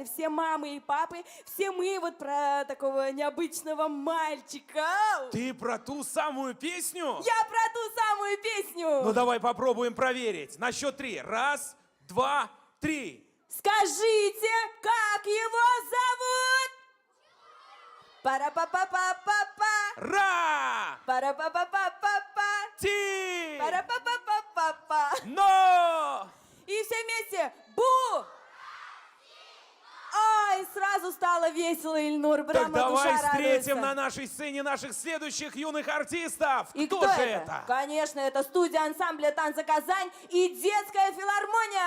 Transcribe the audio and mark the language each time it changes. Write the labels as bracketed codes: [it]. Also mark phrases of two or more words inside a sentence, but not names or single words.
[ru] Все мамы и папы, все мы вот про такого необычного мальчика. Ты про ту самую песню? Я про ту самую песню. Ну давай попробуем проверить. На счет 3. 1, 2, 3. Скажите, как его зовут? Пара-па-па-па-па-па. Ра! Пара-па-па-па-па-па. Ти! Пара-па-па-па-па-па. Но! И все вместе. Бу! Ай, сразу стало весело, Ильнур. Так Прямо давай душа встретим радуется. на нашей сцене наших следующих юных артистов. И Кто кто же это? это? Конечно, это студия ансамбля танца «Казань» и детская филармония.